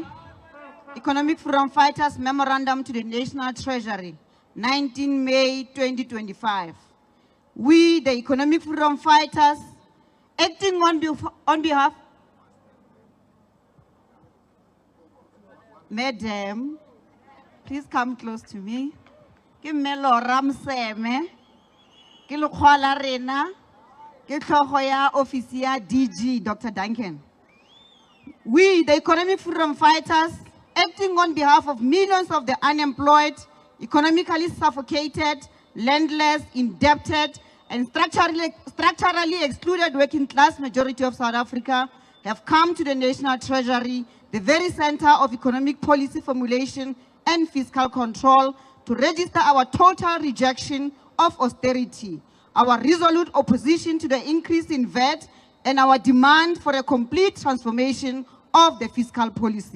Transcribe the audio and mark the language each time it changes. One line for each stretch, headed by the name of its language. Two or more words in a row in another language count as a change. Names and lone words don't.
English: Economic Freedom Fighters Memorandum to the National Treasury, 19 May 2025. We, the Economic Freedom Fighters, acting on behalf, Madam, please come close to me.
Tswana: Ke melo ramseme, ke lokhola rena, ke tlhogo ya office ya DG Dr. Duncan.
English: We, the Economic Freedom Fighters, acting on behalf of millions of the unemployed, economically suffocated, landless, indebted, and structurally excluded working class majority of South Africa, have come to the National Treasury, the very center of economic policy formulation and fiscal control, to register our total rejection of austerity, our resolute opposition to the increase in VAT, and our demand for a complete transformation of the fiscal policy.